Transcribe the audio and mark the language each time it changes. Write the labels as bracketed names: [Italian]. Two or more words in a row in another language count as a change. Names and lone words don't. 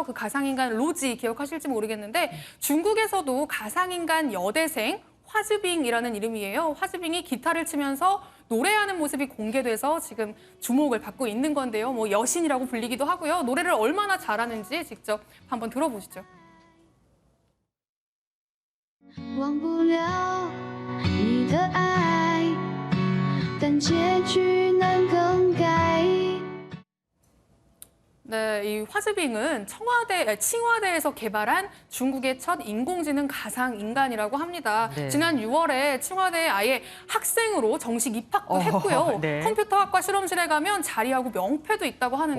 [Korean] 그 가상 인간 로지 기억하실지 모르겠는데 중국에서도 가상 인간 여대생 화즈빙이라는 이름이에요. 화즈빙이 기타를 치면서 노래하는 모습이 공개돼서 지금 주목을 받고 있는 건데요. 뭐 여신이라고 불리기도 하고요. 노래를 얼마나 잘하는지 직접 한번 들어보시죠. [Chinese] 忘不了你的爱，但结局能更改。 [Korean] 네, 이 화즈빙은 칭화대에서 개발한 중국의 첫 인공지능 가상 인간이라고 합니다. 네. 지난 6월에 칭화대에 아예 학생으로 정식 입학도 했고요. 네. 컴퓨터학과 실험실에 가면 자리하고 명패도 있다고 하는데